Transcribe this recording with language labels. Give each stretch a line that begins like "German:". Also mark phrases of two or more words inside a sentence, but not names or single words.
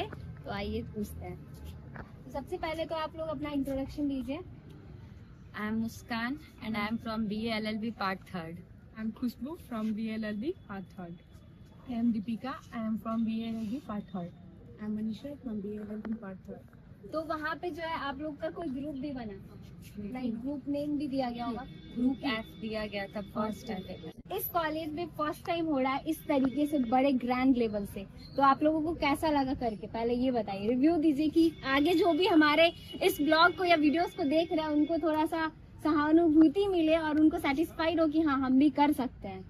Hindi: तो आइए पूछते हैं। तो सबसे पहले तो आप लोग अपना इंट्रोडक्शन दीजिए।
English: I am Muskan and I am from BA LLB Part 3rd. I am Khushbu from BA LLB Part 3rd. I am Deepika. I am from BA LLB Part 3rd. I am Manisha from BA LLB Part 3rd.
Hindi: तो वहाँ पे जो है आप लोग का कोई ग्रुप भी बना, लाइक
English: group name
Hindi: भी दिया गया होगा। ग्रुप F दिया गया था
English: first time.
Hindi: इस कॉलेज में
English: first time
Hindi: हो रहा है इस तरीके से बड़े
English: grand level
Hindi: से, तो आप लोगों को कैसा लगा करके पहले ये बताइए, रिव्यू दीजिए कि आगे जो भी हमारे इस ब्लॉग को या वीडियोस को देख रहे हैं उनको थोड़ा सा सहानुभूति मिले और उनको सेटिस्फाइड हो कि हाँ हम भी कर सकते हैं।